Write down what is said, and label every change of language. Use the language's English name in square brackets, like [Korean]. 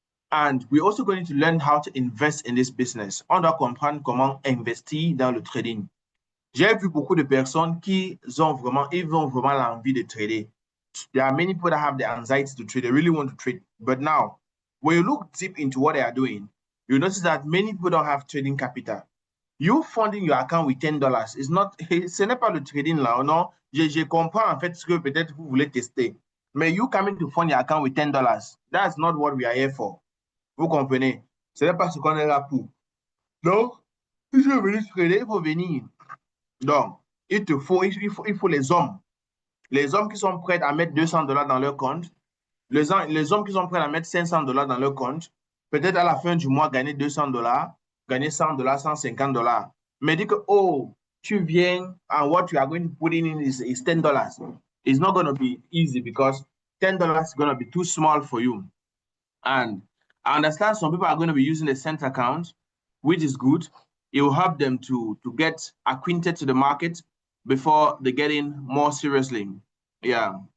[English] And we're also going to learn how to invest in this business. [French] On doit comprendre comment investir dans le trading. J'ai vu beaucoup de personnes qui ont vraiment l'envie de trader. [English] There are many people that have the anxiety to trade. They really want to trade. But now, when you look deep into what they are doing, you notice that many people don't have trading capital. You funding your account with $10 is not, [French] ce n'est pas le trading là, non? Je comprends en fait ce que peut-être vous voulez tester. Mais [English] you coming to fund your account with $10, that's not what we are here for. [French] Vous comprenez? Ce n'est pas ce qu'on est là pour. Donc, si tu veux venir trader, il faut venir. Donc, il faut les hommes. Les hommes qui sont prêts à mettre $200 dans leur compte, les hommes qui sont prêts à mettre $500 dans leur compte, peut-être à la fin du mois, gagner $200, gagner $100, $150. Mais dis que, oh, tu viens, [English] and what you are going to put in is $10. It's not going to be easy because $10 is going to be too small for you. And I understand some people are going to be using the cent account, which is good. It will help them to get acquainted to the market before they get in more seriously. Yeah.